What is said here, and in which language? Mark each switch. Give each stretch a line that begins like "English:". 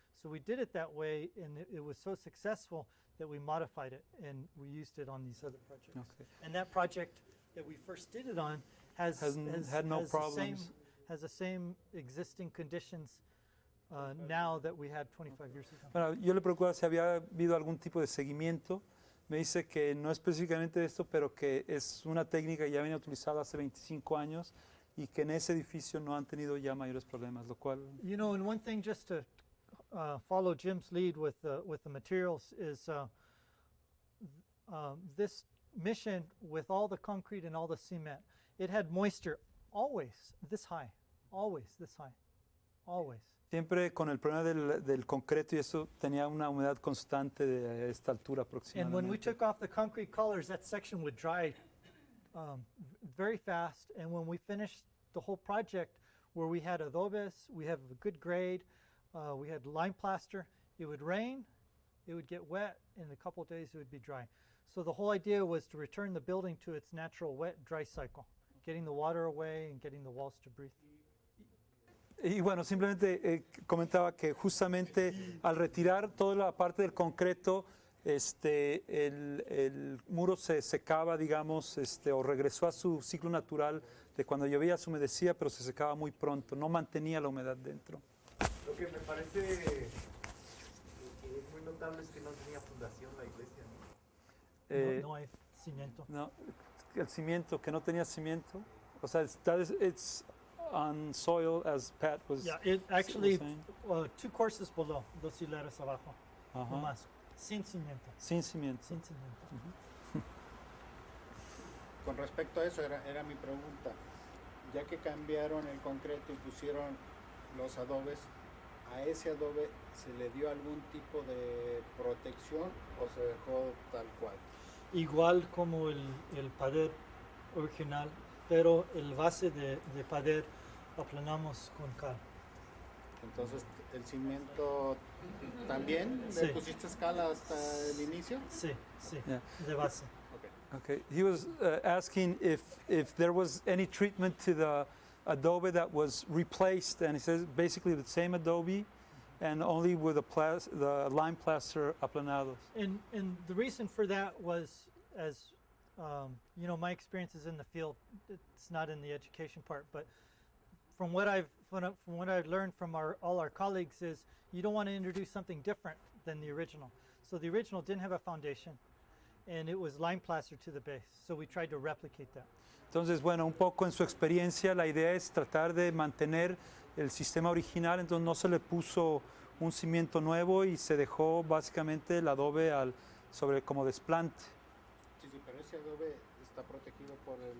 English: So we did it that way, and it was so successful that we modified it and we used it on these other projects. Okay. And that project that we first did it on has had no problems. Has the same existing conditions now that we had 25 years ago.
Spanish: Bueno, yo le preguntaba si había habido algún tipo de seguimiento. Me dice que no específicamente esto, pero que es una técnica que ya viene utilizada hace 25 años y que en ese edificio no han tenido ya mayores problemas, lo cual.
English: You know, and one thing just to follow Jim's lead with the materials is this mission with all the concrete and all the cement, it had moisture always this high, always this high, always.
Spanish: Siempre con el problema del concreto y eso tenía una humedad constante de esta altura aproximadamente.
English: And when we took off the concrete colors, that section would dry very fast. And when we finished the whole project, where we had adobes, we have a good grade, we had lime plaster, it would rain, it would get wet, in a couple of days it would be dry. So the whole idea was to return the building to its natural wet-dry cycle, getting the water away and getting the walls to breathe.
Spanish: Y bueno, simplemente comentaba que justamente al retirar toda la parte del concreto, el muro se secaba, digamos, o regresó a su ciclo natural de cuando llovía se humedecía, pero se secaba muy pronto, no mantenía la humedad dentro. Lo que me parece que es muy notable es que no tenía fundación la iglesia, ¿no? Eh, No hay cimiento. No, el cimiento, que no tenía cimiento. O sea,
English: it's on soil, as Pat was, Yeah, it actually, saying. 2 courses below,
Spanish: 2 hileras abajo, Ajá. no más, sin cimiento, Sin cimiento. sin cimiento. Con respecto a eso, era mi pregunta. Ya que cambiaron el concreto y pusieron los adobes, ¿a ese adobe se le dio algún tipo de protección o se dejó tal cual? Igual como el pared original, pero el base de pared aplanamos con cal. Entonces, ¿el cimiento también Sí. le pusiste escala hasta el inicio? Sí, sí,
English: Yeah.
Spanish: de base.
English: Okay. Okay. He was asking if there was any treatment to the adobe that was replaced, and he says basically the same adobe, and only with the lime plaster aplanados. And the reason for that was, as you know, my experience is in the field. It's not in the education part, but from what I've learned from all our colleagues is you don't want to introduce something different than the original. So the original didn't have a foundation, and it was lime plaster to the base. So we tried to replicate that.
Spanish: Entonces, bueno, un poco en su experiencia, la idea es tratar de mantener el sistema original, entonces no se le puso un cimiento nuevo y se dejó básicamente el adobe sobre como desplante, Sí, pero ese adobe está protegido por